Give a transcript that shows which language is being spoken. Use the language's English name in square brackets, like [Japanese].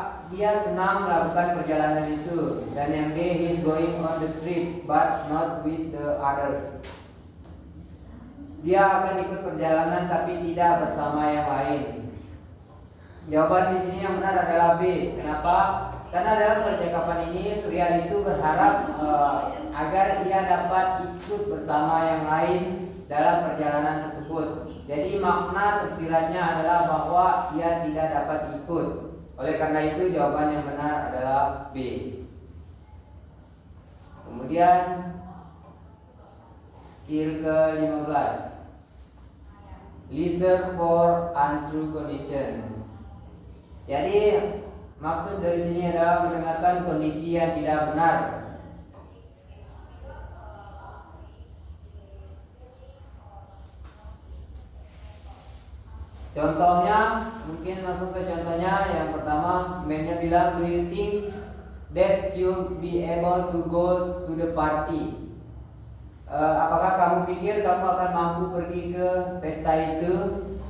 [Indonesian] Dia senang melakukan perjalanan itu. Dan yang D, [English] he's going on the trip but not with the others. [Indonesian] Dia akan ikut perjalanan tapi tidak bersama yang lain. Jawaban di sini yang benar adalah B. Kenapa? Karena dalam percakapan ini pria itu berharap agar ia dapat ikut bersama yang lain dalam perjalanan tersebut. Jadi makna tersiratnya adalah bahwa ia tidak dapat ikut. Oleh karena itu jawaban yang benar adalah B. Kemudian skill ke-15. [English] Listen for untrue condition. [Indonesian] Jadi maksud dari sini adalah mendengarkan kondisi yang tidak benar. Contohnya, mungkin langsung ke contohnya. Yang pertama, mainnya bilang, [English] do you think that you'll be able to go to the party? [Indonesian] Apakah kamu pikir kamu akan mampu pergi ke pesta itu?